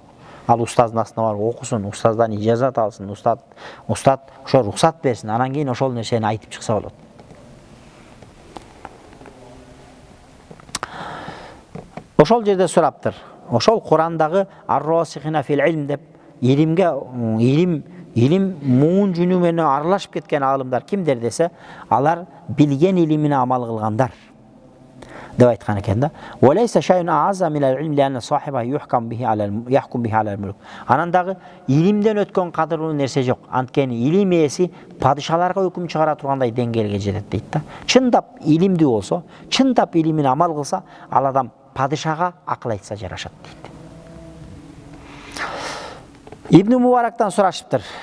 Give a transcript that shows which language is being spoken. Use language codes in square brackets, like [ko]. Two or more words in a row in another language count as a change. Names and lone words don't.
[ky] Ал устаздын астына барып окусун, устаздан ижазат алсын, устат ошо рухсат берсин, анан кийин ошол нерсени айтып чыкса болот. Ошол жерде сураптыр. Ошол Курандагы [ar] الراسخين في العلم [ky] деп илим муун жүнү менен аралашып кеткен аалымдар кимдер десе, алар билген илимине амал кылгандар деп айткан экен да. [ar] وليس شيء أعز من العلم لأن صاحبه يحكم به على الملك. [ky] Анан дагы илимден өткөн кадырлуу нерсе жок. Анткени илим ээси падышаларга өкүм чыгара тургандай деңгээлге жетет дейт да. Чындап илимдүү болсо, чындап илимине амал кылса, ал адам падышага акыл айтса жарашат дейт. Ибн Мубарактан сурашыптыр.